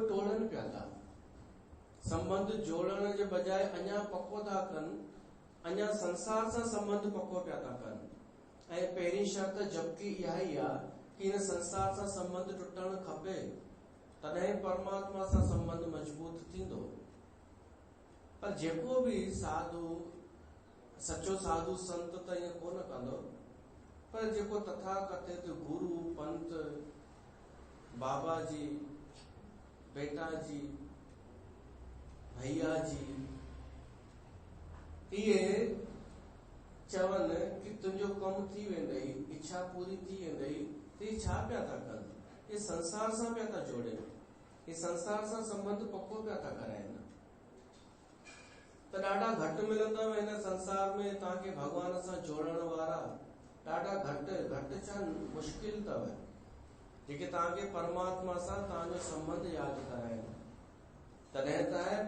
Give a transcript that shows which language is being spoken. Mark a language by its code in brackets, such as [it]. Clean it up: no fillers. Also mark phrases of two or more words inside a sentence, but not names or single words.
[sd] टोड़नि पिया था संबंध जोड़ण जे बजाय अञा पको था कनि अञा संसार सां संबंध पको पिया था कनि ऐं पहिरीं शर्त जबकि इहा ई आहे कि हिन संसार सां संबंध टुटणु खपे तॾहिं परमात्मा सां संबंध मजबूत थींदो पर जेको बि साधु सचो साधु संत त ईअं कोन कंदो पर जेको तथाकथित गुरु पंत बाबा जी बेटा जी भैया जी इहे चवनि कि तुंहिंजो कमु थी वेंदई इच्छा पूरी थी वेंदई त इहे छा पिया था कनि ये संसार सां पिया था जोड़े ये संसार सां संबंध पको पिया था कराइनि त ॾाढा घटि मिलंदव हिन संसार में तव्हांखे भॻवान सां जोड़ण वारा ॾाढा घटि छा मुश्किल अथव जेके तव्हांखे परमात्मा सां तव्हांजो संबंध यादि कराइनि तॾहिं त